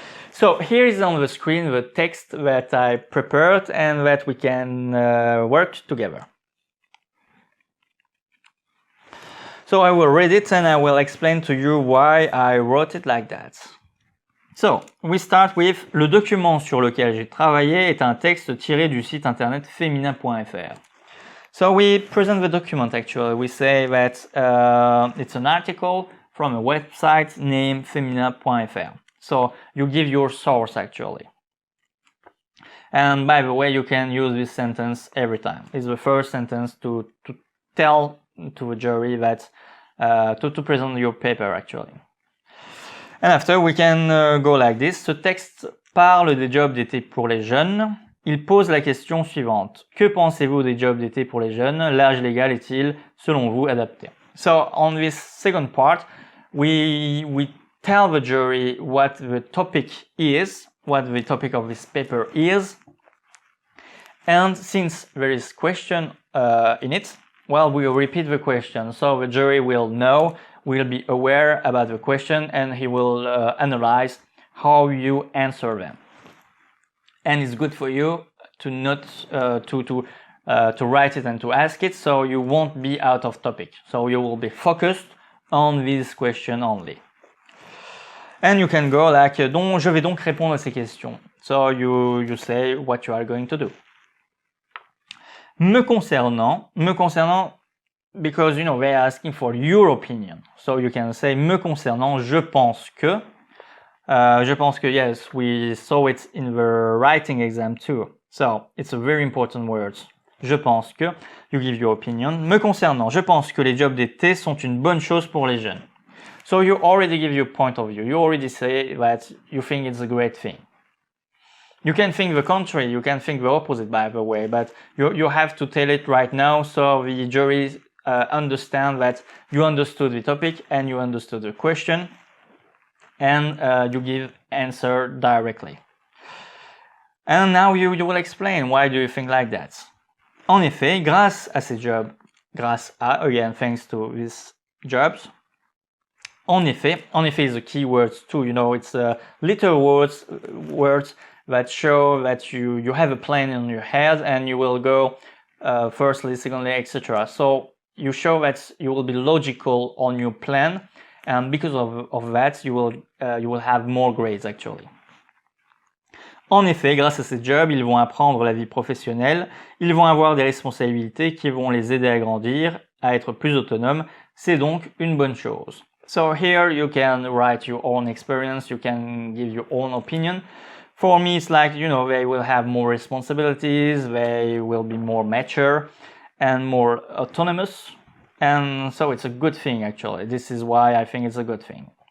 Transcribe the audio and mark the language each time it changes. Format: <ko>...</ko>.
<en>So here is on the screen the text that I prepared and that we can work together. So I will read it and I will explain to you why I wrote it like that. So, we start with</en> <fr>le document sur lequel j'ai travaillé est un texte tiré du site internet feminin.fr.</fr> <en>So we present the document actually. We say that it's an article from a website named feminin.fr. So you give your source actually. And by the way, you can use this sentence every time. It's the first sentence to tell to a jury that to present your paper actually. And after we can go like this.</en> <fr>Ce texte parle des jobs d'été pour les jeunes. Il pose la question suivante. Que pensez-vous des jobs d'été pour les jeunes? L'âge légal est-il, selon vous, adapté?</fr> <en>So on this second part, we tell the jury what the topic is, what the topic of this paper is. And since there is question in it, well, we will repeat the question. So the jury will know, will be aware about the question, and he will analyze how you answer them. And it's good for you to not to to write it and to ask it, so you won't be out of topic. So you will be focused on this question only. And you can go like,</en> <fr>je vais donc répondre à ces questions.</fr> <en>So you say what you are going to do.</en> <fr>Me concernant,</fr> <en>because you know they're asking for your opinion. So you can say</en> <fr>me concernant, je pense que.</fr> <en>Yes, we saw it in the writing exam too. So it's a very important word.</en> <fr>Je pense que,</fr> <en>you give your opinion.</en> <fr>Me concernant, je pense que les jobs d'été sont une bonne chose pour les jeunes.</fr> <en>So you already give your point of view. You already say that you think it's a great thing. You can think the contrary, you can think the opposite, by the way, but you have to tell it right now so the jury understand that you understood the topic and you understood the question, and you give answer directly. And now you will explain why do you think like that.</en> <fr>En effet, grâce à ces jobs,</fr> <en>again, thanks to these jobs. En effet is a key word too, you know, it's little words that show that you have a plan in your head and you will go firstly, secondly, etc. So you show that you will be logical on your plan, and because of that, you will have more grades actually.</en> <fr>En effet, grâce à ces jobs, ils vont apprendre la vie professionnelle, ils vont avoir des responsabilités qui vont les aider à grandir, à être plus autonomes. C'est donc une bonne chose.</fr> <en>So here you can write your own experience, you can give your own opinion. For me, it's like, you know, they will have more responsibilities, they will be more mature and more autonomous. And so it's a good thing, actually. This is why I think it's a good thing.</en>